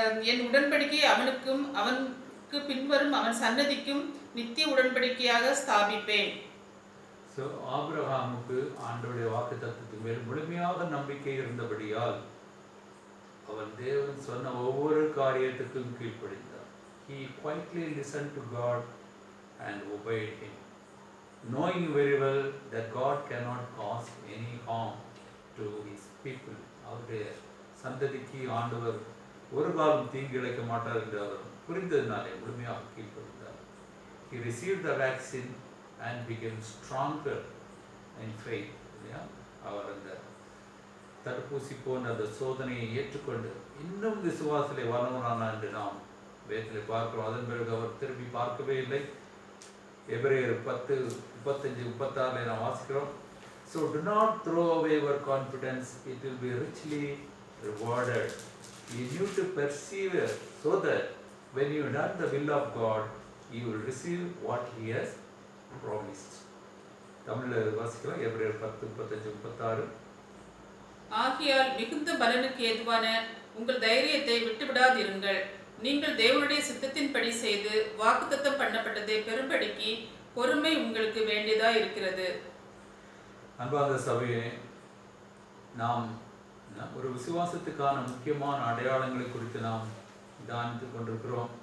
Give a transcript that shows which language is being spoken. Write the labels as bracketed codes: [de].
[ta] என் உடன்படிக்கையை அவனுக்கும் அவனுக்கு பின்வரும் அவன் சன்னதிக்கும் நித்திய உடன்படிக்கையாக ஸ்தாபிப்பேன். ஸோ ஆபிரகாமுக்கு ஆண்டவருடைய வாக்குத்தத்தத்தின் மேல் முழுமையாக நம்பிக்கை இருந்தபடியால் அவன் தேவன் சொன்ன ஒவ்வொரு காரியத்துக்கும் கீழ்ப்படிந்தார். [en] He quietly listened to God and obeyed him, knowing very well that God cannot cause any harm to his people. [ta] அவருடைய சந்ததிக்கு ஆண்டவர் ஒரு காலம் தீங்கு இழைக்க மாட்டார் என்று அவர் புரிந்ததினாலே முழுமையாக கீழ்ப்படிந்தார். [en] He received the vaccine and became stronger in faith. [ta] அவர் அந்த தடுப்பூசி போன்ற அந்த சோதனையை ஏற்றுக்கொண்டு இன்னும் விசுவாசத்திலே வளர்ந்தானார் என்று நாம் வேதத்திலே பார்க்கிறோம். அதன் பிறகு அவர் திரும்பி பார்க்கவே இல்லை. எபிரேயர் 10:35-36 நாம் வாசிக்கிறோம். [en] So do not throw away your confidence, it will be richly rewarded. You need to persevere so that when you have done the will of God, you will receive what He has promised. [ta] தமிழில் வாசிக்கலாம். எபிரேயர் 10:35-36. ஆகையால் மிகுந்த பலனுக்கு ஏதுவான உங்கள் தைரியத்தை விட்டுவிடாதிருங்கள். நீங்கள் தேவனுடைய சித்தத்தின்படி செய்து வாக்குத்தத்தம் பண்ணப்பட்டதை பெரும்படிக்கு பொறுமை உங்களுக்கு வேண்டியதா இருக்கிறது. அன்பார்ந்த சபையே, நாம் ஒரு விசுவாசத்துக்கான முக்கியமான அடையாளங்களை குறித்து நாம் தியானித்து கொண்டிருக்கிறோம்.